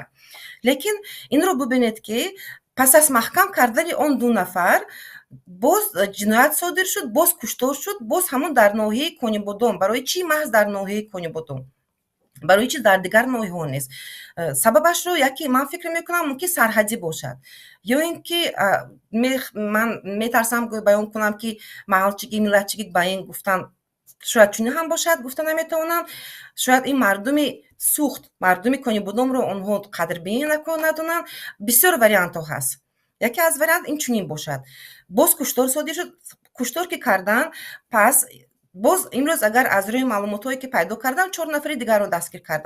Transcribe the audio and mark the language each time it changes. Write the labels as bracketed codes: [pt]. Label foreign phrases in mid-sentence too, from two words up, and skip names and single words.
[fa] لیکن این رو ببینید که پس از محکم کردن اون 2 نفر باز جنایت صادر شد، باز کشتار شد، باز همون در ناحیه کنیبادان. برای چی محض در ناحیه کنیبادان؟ برای چیز در دیگر ناحیه ها نیست. سببش رو یکی من فکر میکنم ممکن سرحدی باشد، یا اینکه من میترسم بیان کنم که محلچگی ملتچگی با این گفتن [tg] шояд чунин ҳам бошад, гуфта наметавонам. Шояд ин мардуми сӯхт, мардуми Конибодомро онҳо қадрбинӣ надонанд. Бисёр вариантҳо ҳаст. Яке аз вариант ин чунин бошад. Боз куштор содир шуд. Куштор ки карданд, пас боз имрӯз агар аз рӯи маълумотҳое ки пайдо карданд 4 нафари дигарро дастгир карданд.